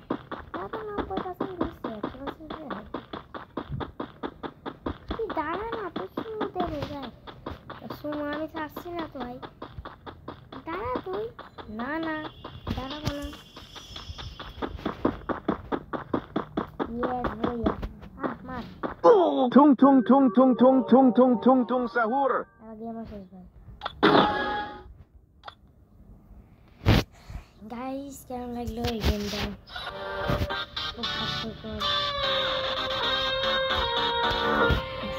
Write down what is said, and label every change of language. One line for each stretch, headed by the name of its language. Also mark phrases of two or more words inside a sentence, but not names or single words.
Bangla: আমার তো 90% দিচ্ছে 100% দিয়ে হয়। তুই দাঁড়া না তুই শুরু দেবে যাই। সুমো আমি ছাড়ছি না তো ভাই। দাঁড়া তুই। না না দাঁড়াবো না।
English: Yes, boya. Ah, mar. Tung tung tung tung tung tung tung tung tung sahur.
Bangla: Game শেষ ভাই। গাইস কেমন লাগলো এই গেমটা? খুব হাস্যকর।